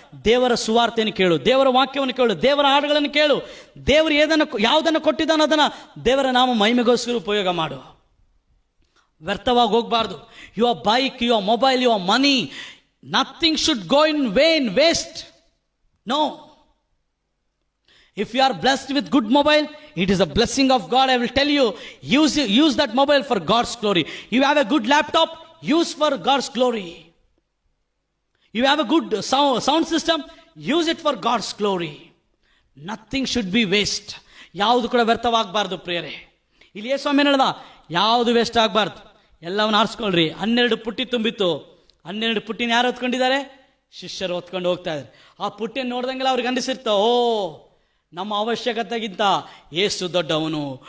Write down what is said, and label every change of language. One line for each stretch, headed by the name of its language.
Kannada: ದೇವರ ಸುವಾರ್ತೆಯನ್ನು ಕೇಳು, ದೇವರ ವಾಕ್ಯವನ್ನು ಕೇಳು, ದೇವರ ಹಾಡುಗಳನ್ನು ಕೇಳು. ದೇವರು ಯಾವುದನ್ನು ಕೊಟ್ಟಿದ್ದಾನೋ ಅದನ್ನು ದೇವರ ನಾಮ ಮಹಿಮೆಗೋಸ್ಕರ ಉಪಯೋಗ ಮಾಡು. ವ್ಯರ್ಥವಾಗಿ ಹೋಗಬಾರ್ದು.
English: Your bike, your mobile, your money, nothing should go in vain, waste. No. If you are blessed with good mobile, it is a blessing of God. I will tell you, use that mobile for God's glory. You have a good laptop, use for God's glory. You have a good sound system, use it for God's glory. Nothing should be waste.
Kannada: ಯಾವುದು ಕೂಡ ವ್ಯರ್ಥವಾಗಬಾರ್ದು ಪ್ರಿಯರೇ. ಇಲ್ಲಿ ಯೇಸು ಸ್ವಾಮಿ ಹೇಳ್ದ, ಯಾವುದು waste ಆಗಬಾರ್ದು, ಎಲ್ಲವನ್ನು ಆರಿಸ್ಕೊಳ್ರಿ. 12 ಪುಟ್ಟಿ ತುಂಬಿತ್ತು. 12 ಪುಟ್ಟಿನ ಯಾರು ಹೊತ್ಕೊಂಡಿದ್ದಾರೆ? ಶಿಷ್ಯರು ಹೊತ್ಕೊಂಡು ಹೋಗ್ತಾ ಇದ್ದಾರೆ. ಆ ಪುಟ್ಟಿಯನ್ನು ನೋಡ್ದಂಗೆಲ್ಲ ಅವ್ರಿಗೆ ಅನಿಸಿರ್ತ, ಓ, ನಮ್ಮ ಅವಶ್ಯಕತೆಗಿಂತ ಯೇಸು ದೊಡ್ಡವನು.